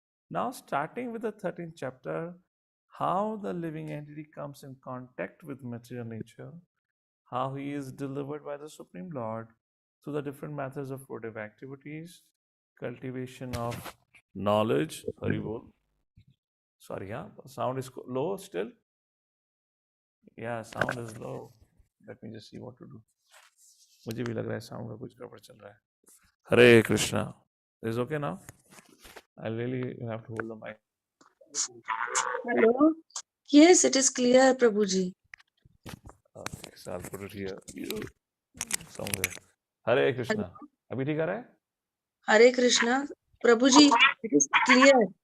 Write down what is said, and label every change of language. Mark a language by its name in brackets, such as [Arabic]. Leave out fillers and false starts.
[English] Now, starting with the 13th chapter, how the living entity comes in contact with material nature, how he is delivered by the Supreme Lord through the different methods of fruitive activities, cultivation of knowledge. Hari bol. Sorry, yeah, sound is low still. Yeah, sound is low. Let me just see what to do. [Hindi] मुझे भी लग रहा है sound का कुछ गड़बड़ चल रहा है. [English] Hare Krishna. Is okay now? I really have to hold the mic. Hello? Yes, it is clear, Prabhuji. Okay, so I'll put it here. Somewhere. Hare Krishna. [Hindi] अभी ठीक आ रहा है? [English] Hare Krishna. Prabhuji, it is clear.